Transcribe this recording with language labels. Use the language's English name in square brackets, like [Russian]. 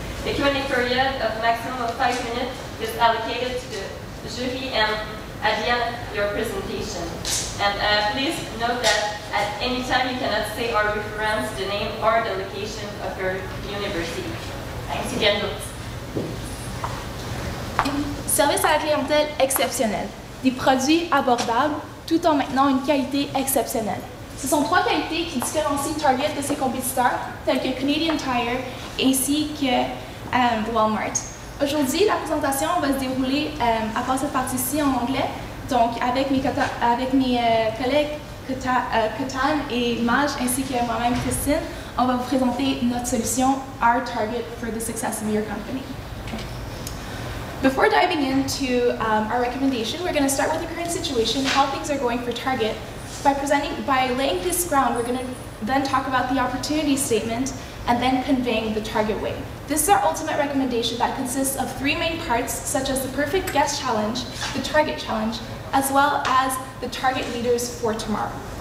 [English] The Q&A period of maximum of 5 minutes is allocated to the jury and at the end of your presentation. And please note that at any time you cannot say or reference the name or the location of your university. Thanks again. [French] Service à la clientèle exceptionnel. Des produits abordables tout en maintenant une qualité exceptionnelle. Ce sont 3 qualités qui différencient Target de ses compétiteurs, tels que Canadian Tire ainsi que Walmart. Aujourd'hui, la présentation va se dérouler à part cette partie-ci en anglais. Donc, avec mes collègues Katan et Maj, ainsi que moi-même Christine, on va vous présenter notre solution, [English] our target for the success of your company. Before diving into our recommendation, we're going to start with the current situation, how things are going for Target. By laying this ground, we're going to then talk about the opportunity statement and then conveying the Target way. This is our ultimate recommendation that consists of 3 main parts, such as the Perfect Guest Challenge, the Target Challenge, as well as the Target Leaders for Tomorrow.